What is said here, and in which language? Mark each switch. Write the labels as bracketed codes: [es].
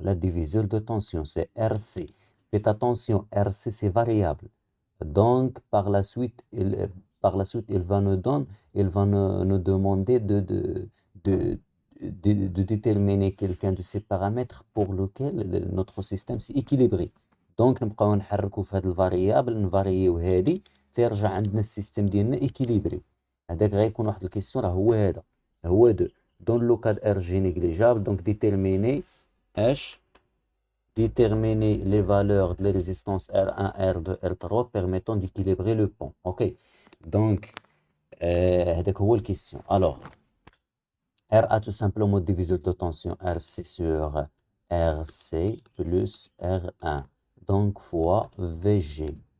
[fr] La division de tension, c'est RC. Faites attention, RC, c'est variable. Donc, il va nous demander de déterminer quelqu'un de ces paramètres pour lequel notre système c'est équilibré. [ar] Donc, نبقاو نحركوا في هذه الفاريابل نفاريو هذه ترجع عندنا السيستم ديالنا équilibré. هذاك غيكون واحد الكيسيون راه هو هذا هو دو. [fr] Dans le cas de RG négligeable, donc déterminer H, déterminer les valeurs de les résistances R1, R2, R3 permettant d'équilibrer le pont. Ok, donc, c'est la question. Alors, RA tout simplement divisé de tension RC sur RC plus R1, donc fois VG.